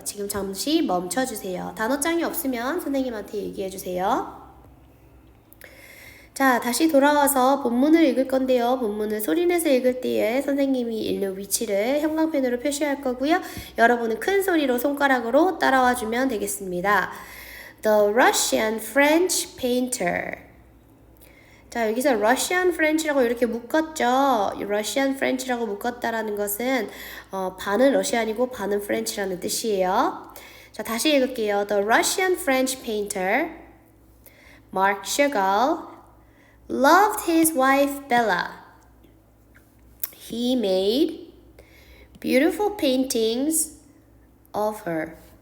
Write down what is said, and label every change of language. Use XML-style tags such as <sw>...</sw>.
<ko>지금 잠시 멈춰주세요. 단어장이 없으면 선생님한테 얘기해주세요. 자, 다시 돌아와서 본문을 읽을 건데요. 본문을 소리내서 읽을 때에 선생님이 읽는 위치를 형광펜으로 표시할 거고요. 여러분은 큰 소리로 손가락으로 따라와 주면 되겠습니다.</ko> <en>The Russian French painter.</en> <ko>자, 여기서 Russian French라고 이렇게 묶었죠. Russian French라고 묶었다라는 것은 반은 러시안이고 반은 French라는 뜻이에요. 자, 다시 읽을게요.</ko> <en>The Russian French painter Marc Chagall loved his wife Bella. He made beautiful paintings of her.</en>